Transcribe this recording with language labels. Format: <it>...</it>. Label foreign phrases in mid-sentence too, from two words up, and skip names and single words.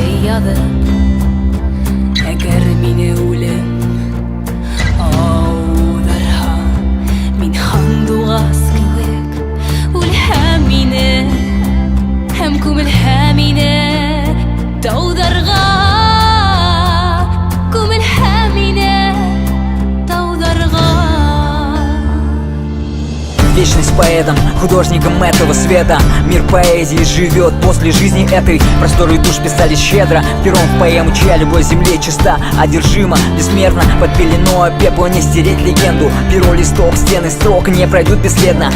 <ba>язып, әгәр мине үлем аударһа, мин һандуғас кеүек үлһәм мине, һәм күмелһәм мине тауҙарға, күмелһәм мине тауҙарға.</ba> <ru>Вечность поэтом, художником этого света. Мир поэзии живет после жизни этой. Просторы душ писали щедро пером в поэму, чья любовь земле чиста, одержима, бессмертна. Под пеленой пепла не стереть легенду. Перо, листок, стены строк не пройдут бесследно.</ru>